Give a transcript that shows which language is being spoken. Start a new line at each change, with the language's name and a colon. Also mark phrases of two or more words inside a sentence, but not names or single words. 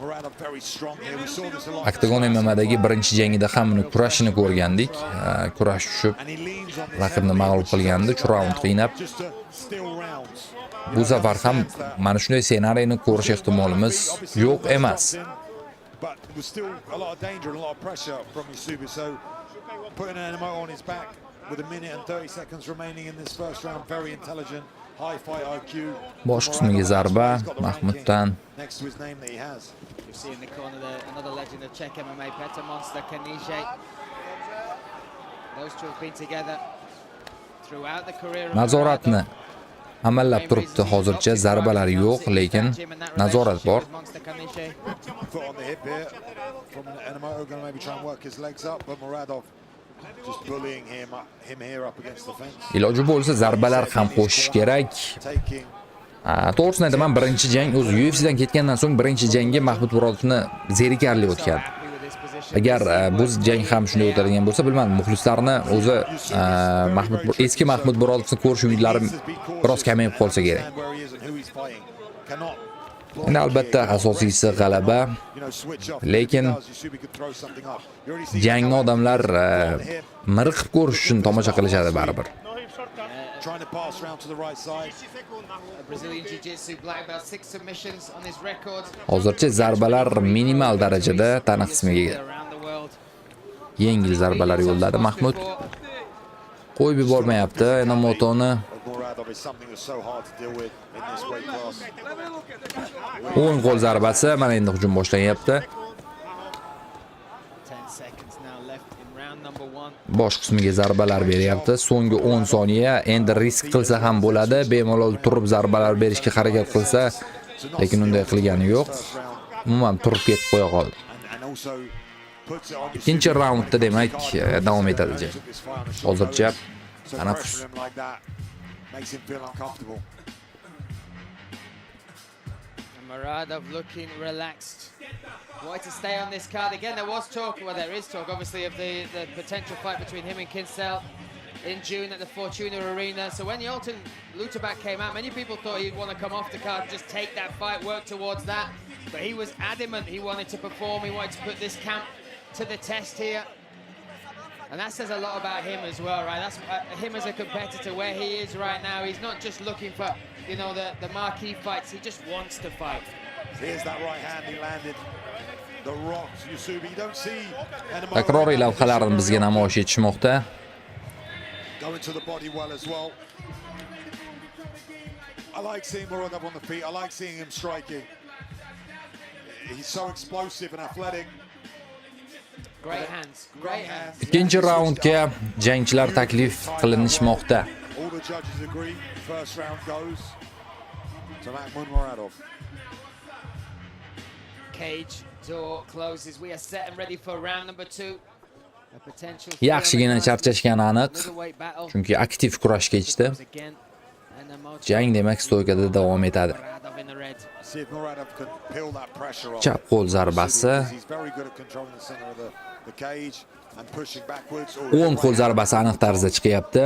Uzbek: Octagon MMA'dagi birinchi jangida ham uni kurashini ko'rgandik. Kurash tushib raqibni mag'lub qilgandi, 3 raund qiynab. Bu safar ham mana shunday ssenariyni ko'rish ehtimolimiz yo'q emas.
English: But there was still a lot of danger and a lot of pressure from Yusubi, so putting an MMO on his back with a minute and 30 seconds remaining in this first round, very intelligent, high fight IQ.
Uzbek: Bosh qismiga zarba Mahmuddan.
English: Next to his name that he has. You see in the corner there, another legend of Czech MMA, Petr Monster Kanije. Those two have been together throughout the career of
Uzbek: Nazoratni amallab turibdi. Hozircha zarbalar yo'q, lekin nazorat bor.
English: Foot on the hip here from Enomoto, going to maybe try and work his legs up, but Muradov just bullying him here up against the fence.
Uzbek: Iloji bo'lsa zarbalar ham qo'shish kerak.
English: Taking
Uzbek: To'g'risini aytaman, birinchi jang o'zi UFC'dan ketgandan so'ng birinchi jangga Mahmud Murodovni zerikarli o'tgan. Agar bu jang ham shunday o'tadigan bo'lsa, bilmadim, muxlislarni o'zi eski Mahmud Murodovni ko'rish umidlari biroz kamayib qolsa kerak. Endi albatta asosiysi g'alaba, lekin jangni odamlar miriqib ko'rish uchun tomosha qilishadi baribir.
English: trying to pass around to the right side. Brazilian Jiu-Jitsu black belt, 6 submissions on his record.
Uzbek: Hozircha zarbalar minimal darajada tana qismiga yengil zarbalar yo'lladi Mahmud. Qo'yib yubormayapti Enomotoni.
English: Muradov is something that's so hard to deal with in this weight class.
Uzbek: O'ng qo'l zarbasi mana endi hujum boshlanyapti.
English: 10 seconds now left in round number 1.
Uzbek: Bosh qismiga zarbalar beryapti. So'nggi 10 soniya endi risk qilsa ham bo'ladi. Bemalol turib zarbalar berishga harakat qilsa, lekin unday qilgani yo'q. Umuman turib ketib qo'ya qoldi. Ikkinchi raundda demak davom etadi jang. Hozircha tanaffus.
English: Makes him feel uncomfortable. Muradov looking relaxed. Wanted to stay on this card again. There was talk, well, there is talk, obviously, of the potential fight between him and Kinsel in June at the Fortuna Arena. So when Yolton Lutabak came out, many people thought he'd want to come off the card, just take that fight, work towards that. But he was adamant he wanted to perform. He wanted to put this camp to the test here. And that says a lot about him as well, right? That's him as a competitor, where he is right now. He's not just looking for, you know, the marquee fights. He just wants to fight. Here's that right hand he landed. The rocks, Yusubi. You don't see
Uzbek: Takroriy lavhalarni bizga namoyish etishmoqda.
English: Going to the body well as well. I like seeing Muradov on the feet. I like seeing him striking. He's so explosive and athletic. Great hands, great hands.
Uzbek: Ikkinchi raundga jangchilar taklif qilinishmoqda.
English: All the judges agree. First round goes to Mahmud Muradov. Cage door closes. We are set and ready for round number 2. A potential
Uzbek: Yaxshigina charchashgani aniq, chunki aktiv kurash kechdi. Jang demak stoykada davom etadi. Chap qo'l zarbasi. O'ng qo'l zarbasi aniq tarzda chiqyapti.